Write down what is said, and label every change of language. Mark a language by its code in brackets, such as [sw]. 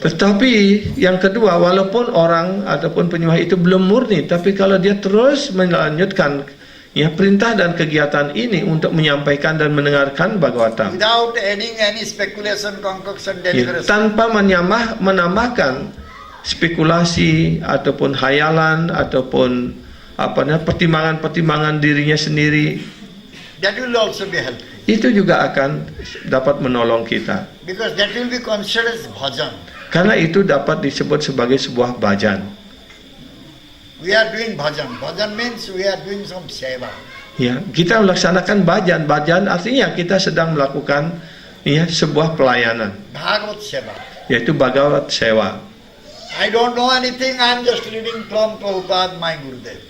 [id] Tetapi yang kedua, walaupun orang ataupun penyembah itu belum murni, tapi kalau dia terus melanjutkan ya perintah dan kegiatan ini untuk menyampaikan dan mendengarkan Bhagavatam, [en] Without adding any speculation, concoction, [id] ya, [en] deliberation. [id] tanpa menambahkan spekulasi ataupun hayalan ataupun pertimbangan-pertimbangan dirinya sendiri, [en] That will also be helpful. [id] itu juga akan dapat menolong kita. [en] Because that will be considered as bhajan. [id] Karena itu dapat disebut sebagai sebuah bhajan. [en] We are doing bhajan. Bhajan means we are doing some seva. [id] Ya, kita melaksanakan bhajan. Bhajan artinya kita sedang melakukan ya sebuah pelayanan, [en] Bhagavat seva. [id] yaitu Bhagavat Sewa. [en] I don't know anything, I am just reading from Prabhupada, my Gurudev.